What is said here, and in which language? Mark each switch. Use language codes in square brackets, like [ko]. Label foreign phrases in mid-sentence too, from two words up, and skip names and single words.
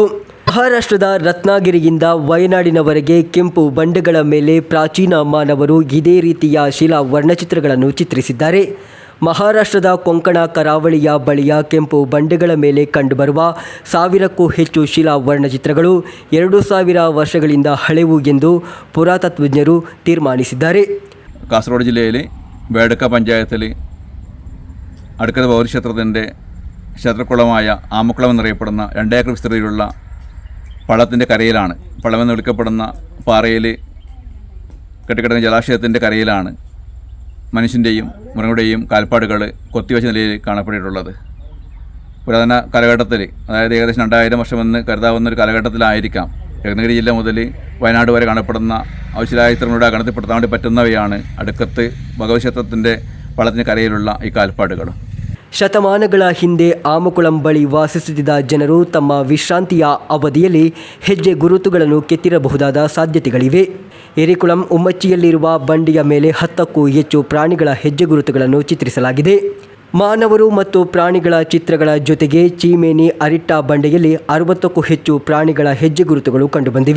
[kn] ಮಹಾರಾಷ್ಟ್ರದ ರತ್ನಗಿರಿಯಿಂದ ವಯನಾಡಿನವರೆಗೆ ಕೆಂಪು ಬಂಡೆಗಳ ಮೇಲೆ ಪ್ರಾಚೀನ ಮಾನವರು ಇದೇ ರೀತಿಯ ಶಿಲಾ ವರ್ಣಚಿತ್ರಗಳನ್ನು ಚಿತ್ರಿಸಿದ್ದಾರೆ. ಮಹಾರಾಷ್ಟ್ರದ ಕೊಂಕಣ ಕರಾವಳಿಯ ಬಳಿಯ ಕೆಂಪು ಬಂಡೆಗಳ ಮೇಲೆ ಕಂಡುಬರುವ 1000ಕ್ಕೂ ಹೆಚ್ಚು ಶಿಲಾ ವರ್ಣಚಿತ್ರಗಳು 2000 ವರ್ಷಗಳಿಂದ ಹಳೆವು ಎಂದು ಪುರಾತತ್ವಜ್ಞರು ತೀರ್ಮಾನಿಸಿದ್ದಾರೆ. [ml] കാസർഗോഡ് ജില്ലയിൽ വേടക്ക പഞ്ചായത്തിൽ അടുക്കത ഭഗവതി ക്ഷേത്രത്തിൻ്റെ ക്ഷേത്രക്കുളമായ ആമക്കുളം എന്നറിയപ്പെടുന്ന 2 ഏക്കർ വിസ്തൃതിയിലുള്ള പള്ളത്തിൻ്റെ കരയിലാണ്, പള്ളമെന്ന് വിളിക്കപ്പെടുന്ന പാറയിൽ കെട്ടിക്കിടക്കുന്ന ജലാശയത്തിൻ്റെ കരയിലാണ് മനുഷ്യൻ്റെയും മൃഗങ്ങളുടെയും കാൽപ്പാടുകൾ കൊത്തിവെച്ച നിലയിൽ കാണപ്പെട്ടിട്ടുള്ളത്. പുരാതന കാലഘട്ടത്തിൽ, അതായത് ഏകദേശം 2000 വർഷമെന്ന് കരുതാവുന്ന ഒരു കാലഘട്ടത്തിലായിരിക്കാം രത്നഗിരി ജില്ല മുതൽ വയനാട് വരെ കാണപ്പെടുന്ന ഔഷധായുധങ്ങളുടെ ഗണത്തിൽപ്പെടുത്താൻ വേണ്ടി പറ്റുന്നവയാണ് അടുക്കത്ത് ഭഗവതി ക്ഷേത്രത്തിൻ്റെ പള്ളത്തിൻ്റെ കരയിലുള്ള ഈ കാൽപ്പാടുകൾ. [kn] ಶತಮಾನಗಳ ಹಿಂದೆ ಆಮಕುಳಂ ಬಳಿ ವಾಸಿಸುತ್ತಿದ್ದ ಜನರು ತಮ್ಮ ವಿಶ್ರಾಂತಿಯ ಅವಧಿಯಲ್ಲಿ ಹೆಜ್ಜೆ ಗುರುತುಗಳನ್ನು ಕೆತ್ತಿರಬಹುದಾದ ಸಾಧ್ಯತೆಗಳಿವೆ. ಎರಿಕುಳಂ ಉಮ್ಮಚ್ಚಿಯಲ್ಲಿರುವ ಬಂಡೆಯ ಮೇಲೆ 10ಕ್ಕೂ ಹೆಚ್ಚು ಪ್ರಾಣಿಗಳ ಹೆಜ್ಜೆ ಗುರುತುಗಳನ್ನು ಚಿತ್ರಿಸಲಾಗಿದೆ. ಮಾನವರು ಮತ್ತು ಪ್ರಾಣಿಗಳ ಚಿತ್ರಗಳ ಜೊತೆಗೆ ಚೀಮೇನಿ ಅರಿಟ್ಟ ಬಂಡೆಯಲ್ಲಿ 60ಕ್ಕೂ ಹೆಚ್ಚು ಪ್ರಾಣಿಗಳ ಹೆಜ್ಜೆ ಗುರುತುಗಳು ಕಂಡುಬಂದಿವೆ.